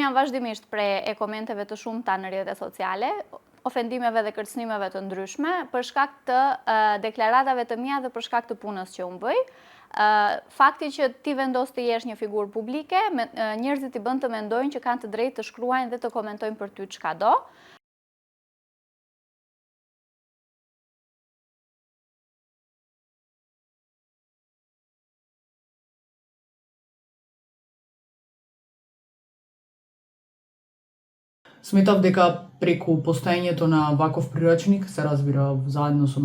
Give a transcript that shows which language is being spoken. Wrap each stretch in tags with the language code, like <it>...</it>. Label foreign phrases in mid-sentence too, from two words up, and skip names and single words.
<sq>janë vazhdimisht prej e komenteve të shumta në rrjetet sociale, ofendimeve dhe kërcënimeve të ndryshme, për shkak të deklaratave të mia dhe për shkak të punës që unë bëj. Fakti që ti vendos të jesh një figurë publike, njerëzit i bën të mendojnë që kanë të drejtë të shkruajnë dhe të komentojnë për ty çka do.</sq> <mk>Сметав дека преку постоењето на ваков прирачник, се разбира заедно со</mk>